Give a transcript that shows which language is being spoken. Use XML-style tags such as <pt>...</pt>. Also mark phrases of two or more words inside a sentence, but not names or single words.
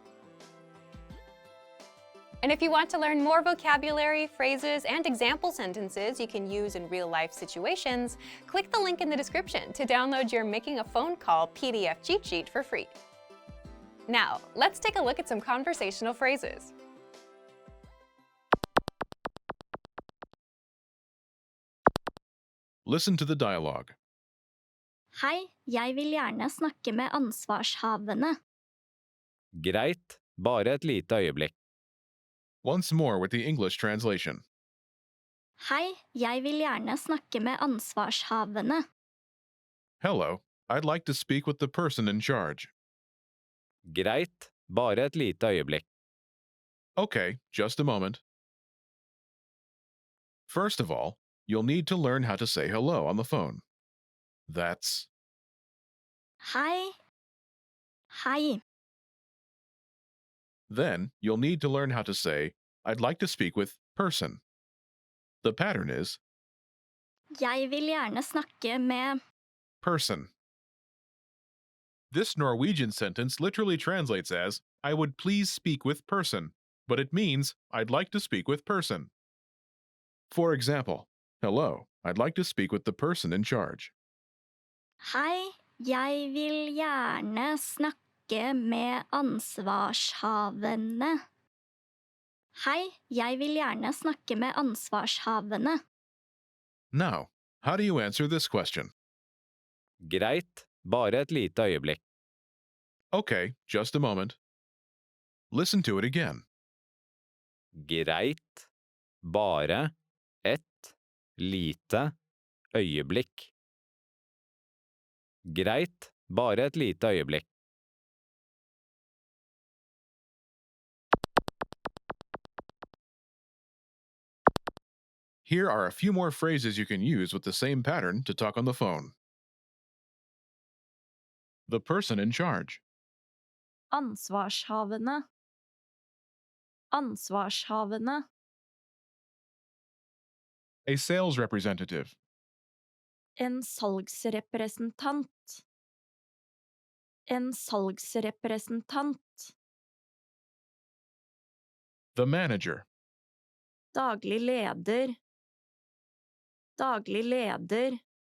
<en>And if you want to learn more vocabulary, phrases, and example sentences you can use in real-life situations, click the link in the description to download your Making a Phone Call PDF cheat sheet for free. Now, let's take a look at some conversational phrases. Listen to the dialogue.</en> <no>Hei, jeg vil gjerne snakke med ansvarshavende. Greit, bare et lite øyeblikk.</no> <en>Once more with the English translation.</en> <no>Hei, jeg vil gjerne snakke med ansvarshavende.</no> <en>Hello, I'd like to speak with the person in charge.</en> <no>Greit, bare et lite øyeblikk.</no> <en>Okay, just a moment. First of all, you'll need to learn how to say hello on the phone. That's</en> <no>Hei. Hei.</no> <en>Then you'll need to learn how to say, I'd like to speak with person. The pattern is</en> <no>Jeg vil gjerne snakke med.</no> <en>person. This Norwegian sentence literally translates as, I would please speak with person, but it means, I'd like to speak with person. For example, hello, I'd like to speak with the person in charge.</en> <no>Hei, jeg vil gjerne snakke med ansvarshavende. Hei, jeg vil gjerne snakke med ansvarshavende.</no> <en>Now, how do you answer this question?</en> <no>Greit, bare et lite øyeblikk.</no> <en>Okay, just a moment. Listen to it again.</en> <no>Greit, bare et lite øyeblikk. Greit, bare et lite øyeblikk.</no> <en>Here are a few more phrases you can use with the same pattern to talk on the phone. The person in charge.</en> <no>Ansvarshavende. Ansvarshavende.</no> <en>A sales representative.</en> <no>En salgsrepresentant. En salgsrepresentant.</no> <en>The manager.</en> <no>Daglig leder. Daglig leder.</no>